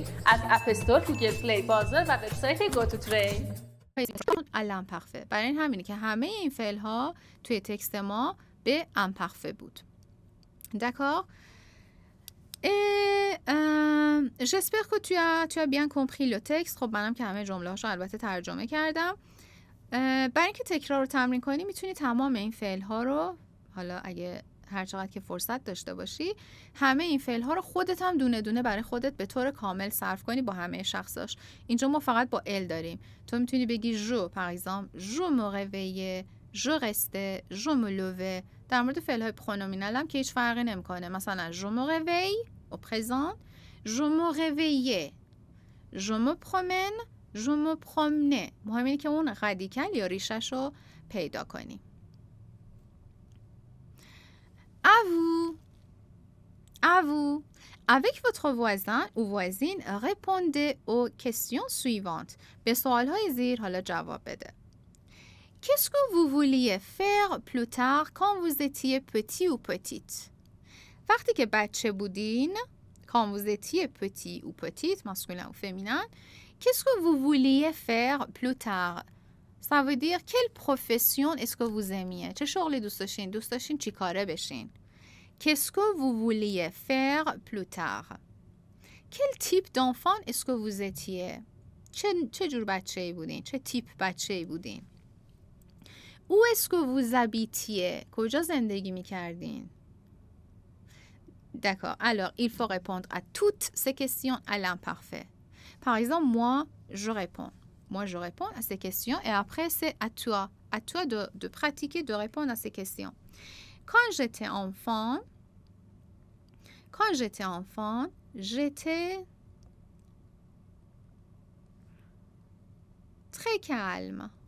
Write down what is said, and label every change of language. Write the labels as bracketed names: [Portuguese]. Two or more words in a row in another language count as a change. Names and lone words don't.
[Persian] از اپ استور، گوگل پلی، بازار و وبسایت GoToTrain. الان پخفه. برای این همینه که همه این فعل ها توی تکست ما به امپخفه بود. [French] D'accord? Et j'espère que tu as bien compris le texte. [Persian] خب منم که همه جمله هاشو البته ترجمه کردم. برای اینکه تکرار رو تمرین کنی میتونی تمام این فعل ها رو، حالا اگه هر چقدر که فرصت داشته باشی، همه این فعل ها رو خودت هم دونه دونه برای خودت به طور کامل صرف کنی با همه شخصاش. اینجا ما فقط با ال داریم. تو میتونی بگی جو، [French] par exemple je me réveillais، je restais، je me levais. [Persian] در مورد فعل های پرونومینال هم که هیچ فرقی نمیکنه. [French] مثلا je me réveille au présent، je me réveillais، je me promène، je me promenais. [Persian] مهم اینه که اون رادیکال یا ریشش رو پیدا کنی. [French] À vous. À vous. Avec votre voisin ou voisine, répondez aux questions suivantes. [Persian] به سوالهای زیر حالا جواب بده. [French] Qu'est-ce que vous vouliez faire plus tard quand vous étiez petit ou petite? [Persian] وقتی که bâche بودین, [French] quand vous étiez petit ou petite, masculin ou féminin, qu'est-ce que vous vouliez faire plus tard? Ça veut dire quelle profession est-ce que vous aimiez? [Persian] چه شغلی دوست داشتین؟ دوست داشتین چی کاره بشین؟ [French] Qu'est-ce que vous vouliez faire plus tard? Quel type d'enfant est-ce que vous étiez? [Persian] چه جور بچه‌ای بودین؟ چه تیپ بچه‌ای بودین؟ Où est-ce que vous habitiez? کجا زندگی می‌کردین؟ D'accord. [French] Alors, il faut répondre à toutes ces questions à l'imparfait. Par exemple, moi, je réponds. Moi, je réponds à ces questions et après, c'est à toi. À toi de pratiquer, de répondre à ces questions. Quand j'étais enfant, j'étais très calme.